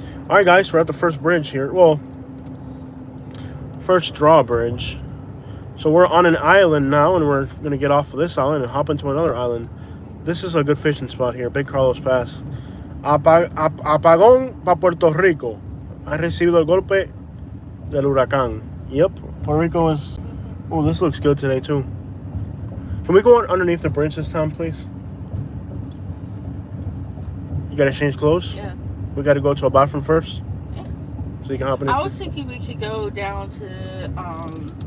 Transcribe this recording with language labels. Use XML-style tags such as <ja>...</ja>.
<en>All right, guys, we're at the first bridge here. Well, first drawbridge. So we're on an island now, and we're going to get off of this island and hop into another island. This is a good fishing spot here, Big Carlos Pass.</en> <es>Apagón para Puerto Rico. Ha recibido el golpe del huracán.</es> <en>Yep, Puerto Rico is... Oh, this looks good today, too. Can we go underneath the bridge this time, please? You got to change clothes? Yeah. We got to go to a bathroom first? Yeah. So you can hop in. I was thinking we could go down to,</en>